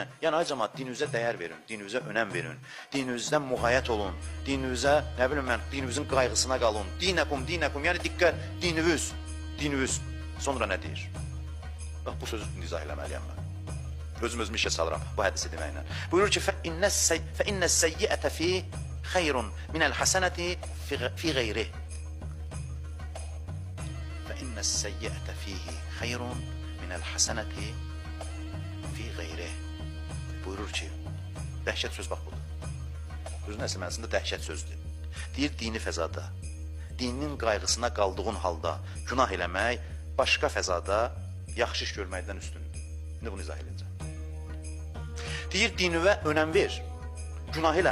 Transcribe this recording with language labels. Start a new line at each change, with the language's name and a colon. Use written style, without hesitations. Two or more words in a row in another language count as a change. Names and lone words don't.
Azerbaijani: Yəni, ay cəmat, dininizə dəyər verin, dininizə önəm verin, dininizdən müğayət olun, dininizə, nə bilim mən, dininizin qayğısına qalın. Dinəkum, yəni diqqət, dininiz. Sonra nə deyir? Bax, bu sözü izah eləməliyəm mən. Özüm işə salıram bu hədisi deməklə. Buyurur ki,
Arabic: فَإِنَّ السَّيِّئَةَ فِي خَيْرٌ مِنَ الْحَسَنَةِ فِي غَيْرِهِ فَإِنَّ السَّيِّئَةَ فِيهِ خَيْرٌ مِنَ الْحَسَنَةِ فِي غَيْرِهِ
Azerbaijani: Buyurur ki, dəhşət söz bax budur. Sözün əsl mənasında dəhşət sözdür. Deyir, dini fəzada, dininin qayğısına qaldığın halda günah eləmək başqa fəzada yaxşı iş görməkdən üstündür. İndi bunu izah edəcəm. Deyir, dinivə önəm ver, günah elə.